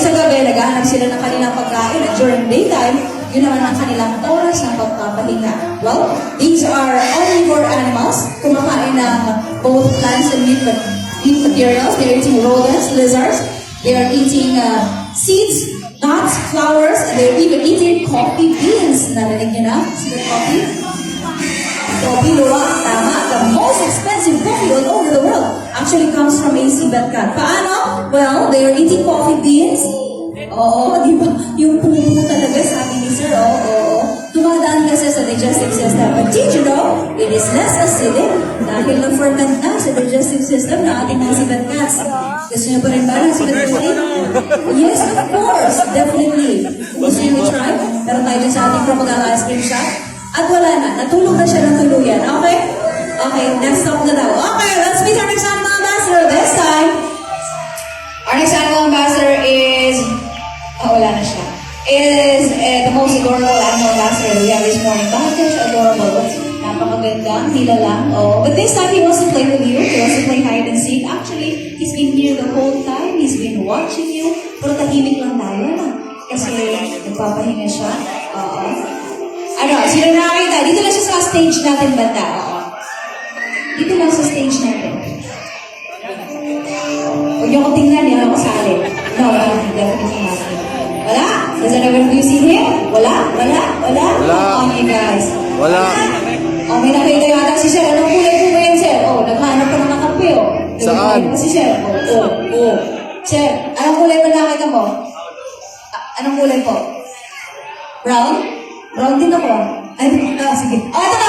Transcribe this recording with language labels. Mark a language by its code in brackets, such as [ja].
[tl] Sa gabi, naghahanap sila ng kanilang pagkain at [en] during daytime, [tl] yun naman ang kanilang oras ng pagpapahinga. [en] Well, these are omnivore animals, [tl] kumakain ng [en] both plants and meat materials. They're eating rodents, lizards. They are eating seeds, nuts, flowers, and they're even eating coffee beans. [tl] Narinig niyo na? Sila coffee? [en] Coffee luwak, tama. The most expensive coffee all over the world actually comes from a civet cat. Paano? Well, they are eating coffee beans. [tl] Oo, di ba? Yung puno talaga, sabi ni Sir, oo. Tumadaan kasi sa [en] digestive system. But did you know, it is less acidic [tl] dahil na-ferment na sa digestive system ng ating mga civet cats. Gusto niyo pa rin ba ng civet cat? [en] Yes, of course. Definitely. [tl] Gusto niyo i-try? Pero tayo dyan sa ating crocodile ice cream shop. At wala na. Natulog na siya ng tuluyan. [en] Okay? Okay, next stop na daw. Okay, let's meet our next animal ambassador. This time, our next animal ambassador is... [tl] wala na siya. [en] Is the most adorable animal ambassador we have this morning. [tl] Bakit siya adorable? Napakaganda. Hila lang. Oh. [en] But this time, he wants to play with you. He wants to play hide and seek. Actually, he's been here the whole time. He's been watching you. [tl] Pero tahimik lang tayo na. Kasi nagpapahinga siya. Oo. Ano, sino nakakita? Dito lang siya sa stage natin, banda. Oo. Dito lang sa stage natin. Huwag niyo akong tingnan, hindi ako kasali. [en] No, definitely not. Wala? Does anyone of you see him? Wala? Okay, guys. [tl] Wala. Oh, may nakita yata si Sir. Anong kulay po ba yan, Sir? Oh, naghahanap pa ng kape, oh. Saan? Si Sir. Oh. Sir, anong kulay ba nakita mo? Anong kulay po? Brown? Brown din ako. Ay, sige. Oh, ito na.